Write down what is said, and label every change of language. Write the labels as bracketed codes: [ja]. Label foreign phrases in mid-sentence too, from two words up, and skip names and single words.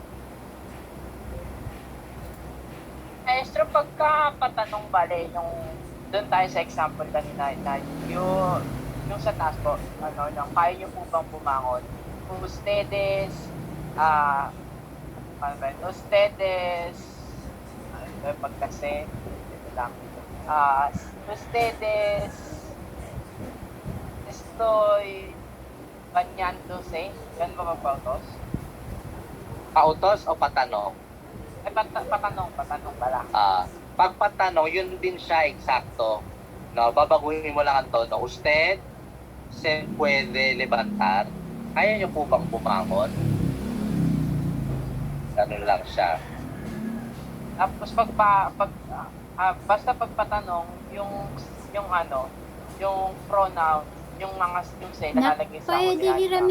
[tl] Maestro, pagka patanong bale, doon tayo sa example kanina, na yung sa taas po, kaya niyo po bang bumangon? [es] Ustedes, ustedes, [tl] pagkasi, ito lang, [es] ustedes, estoy, bañándose, [tl] yan ba magpautos? Pautos o patanong? Patanong pala. Pag patanong, yun din siya eksakto. No, babaguhin mo lang ang tono. [es] Usted se puede levantar. [tl] Kaya niyo po bang bumangon? Ganun lang siya. Tapos basta pagpatanong yung ano, yung pronoun, yung mga yung say nakalagay sa Pwede huli, hiramin